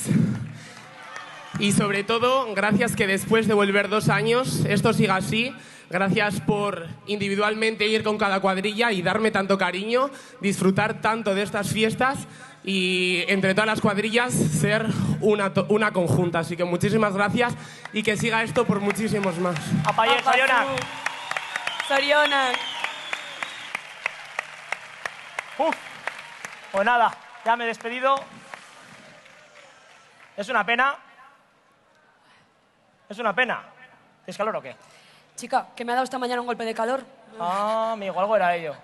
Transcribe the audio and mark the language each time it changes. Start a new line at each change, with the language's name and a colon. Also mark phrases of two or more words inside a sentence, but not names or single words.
Spanish: Y sobre todo, gracias que después de volver 2 años, esto siga así. Gracias por individualmente ir con cada cuadrilla y darme tanto cariño, disfrutar tanto de estas fiestas y entre todas las cuadrillas ser una conjunta. Así que muchísimas gracias y que siga esto por muchísimos más.
Basque: ¡Apaye, Sorionak! Sorionak.
Spanish: Pues nada, ya me he despedido. Es una pena. Es una pena. ¿Tienes calor o qué? Chica, que me ha dado esta mañana un golpe de calor. Ah, amigo, algo era ello.